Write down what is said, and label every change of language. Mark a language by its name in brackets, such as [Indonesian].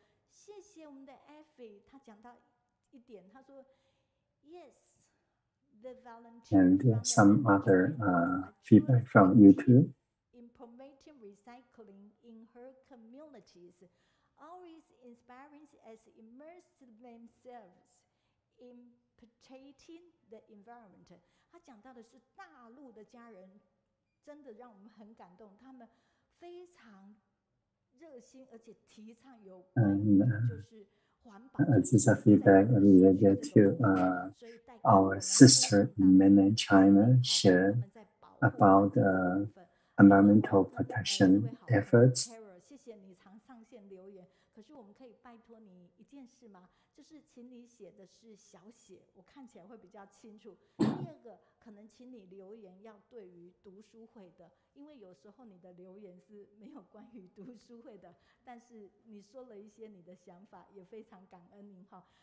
[Chinese] 谢谢我们的 Effie， 他讲到一点，他说 [English] Yes, the volunteer and some other feedback from YouTube. In promoting recycling in her communities, always inspiring as immerse themselves in protecting the environment. [Chinese] 他讲到的是大陆的家人，真的让我们很感动，他们非常热心，而且提倡有关于就是环保。 [English] This is a feedback related to our sister in mainland China shared about environmental protection efforts. [Chinese] 谢谢你常上线留言，可是我们可以拜托你一件事吗？就是请你写的是小写，我看起来会比较清楚。第二个，可能请你留言要对于读书会的，因为有时候你的留言是没有关于读书会的，但是你说了一些你的想法，也非常感恩您哈。